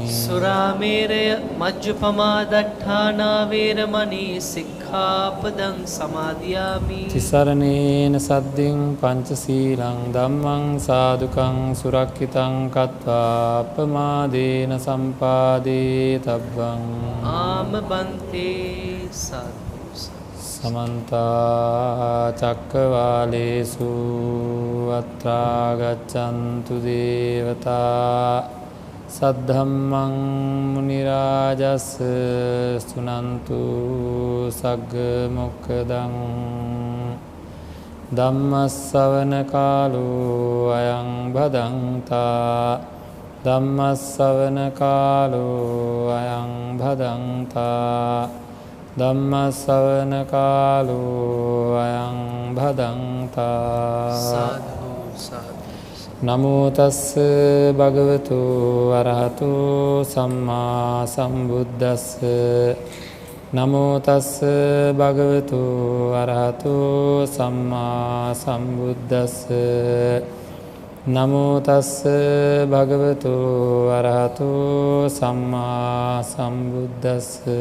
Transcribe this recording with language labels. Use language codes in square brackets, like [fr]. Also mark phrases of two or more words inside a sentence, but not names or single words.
[pi] සුරාමේරය මජ්ජපමා දට්ඨානා වේරමණී සික්ඛාපදං සමාදියාමි තිසරණේන සද්දින් පංචශීලං ධම්මං සාදුකං සුරක්ඛිතං කତ୍වා අපමාදේන සම්පාදේ තබ්බං ආම බන්තේ සත් සමන්ත චක්කවාලේසු අත්‍රා ගච්ඡන්තු දේවතා සද්ධම්මං මුනි රාජස් සුනන්තු සග්ග මොක්ඛදං ධම්මස්සවන කාලෝ අයං භදංතා ධම්මස්සවන කාලෝ අයං භදංතා ධම්මස්සවන කාලෝ අයං භදංතා සාධු සාධු නමෝ තස්ස භගවතු අරහතු සම්මා සම්බුද්දස්ස නමෝ තස්ස භගවතු අරහතු සම්මා සම්බුද්දස්ස නමෝ තස්ස භගවතු අරහතු සම්මා සම්බුද්දස්ස